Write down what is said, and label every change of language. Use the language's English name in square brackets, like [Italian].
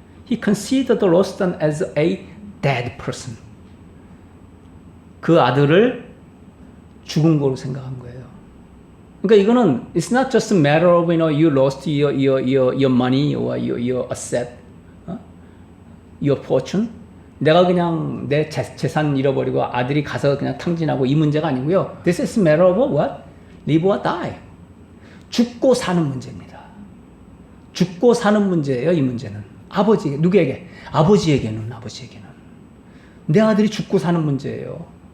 [English] He considered the lost one as a dead person. [Korean] 그 아들을 죽은 거로 생각한 거예요. 그러니까 이거는 [English] it's not just a matter of you lost your money or your asset, your fortune. [Korean] 내가 그냥 내 재산 잃어버리고 아들이 가서 그냥 탕진하고 이 문제가 아니고요. [English] This is a matter of what? Live or die. [Korean] 죽고 사는 문제입니다. 죽고 사는 문제예요. 이 문제는 아버지에게, 누구에게? 아버지에게는 내 아들이 죽고 사는 문제예요.